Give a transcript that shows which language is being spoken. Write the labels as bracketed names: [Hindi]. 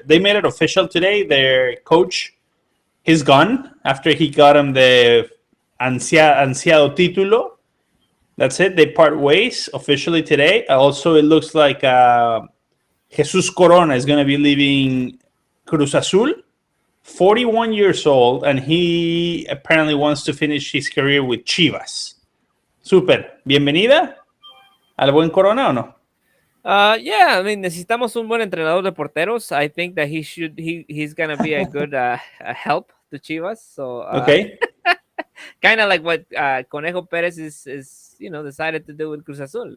[English] They made it official today. Their coach, he's gone after he got him the [Spanish] ansiado título. [English] That's it. They part ways officially today. Also, it looks like Jesus Corona is going to be leaving Cruz Azul, 41 years old, and he apparently wants to finish his career with Chivas. Super. [Spanish] Bienvenida al buen Corona, ¿o no? [English] Yeah, I mean, [Spanish] necesitamos un buen entrenador de porteros. [English] I think that he's gonna be a good help to Chivas. So okay, kind of like what Conejo Perez is decided to do with Cruz Azul.